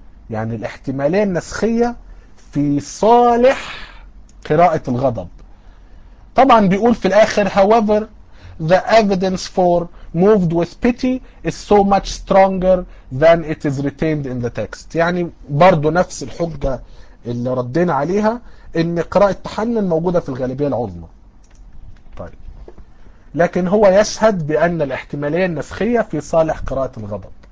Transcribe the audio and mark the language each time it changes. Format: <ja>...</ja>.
<ar>يعني الاحتمالية النسخية في صالح قراءة الغضب. طبعا بيقول في الاخر</ar> <en>however the evidence for moved with pity is so much stronger than it is retained in the text.</en> <ar>يعني برضو نفس الحجة اللي ردينا عليها ان قراءة تحنن موجودة في الغالبية العظمى. طيب، لكن هو يشهد بان الاحتمالية النسخية في صالح قراءة الغضب.</ar>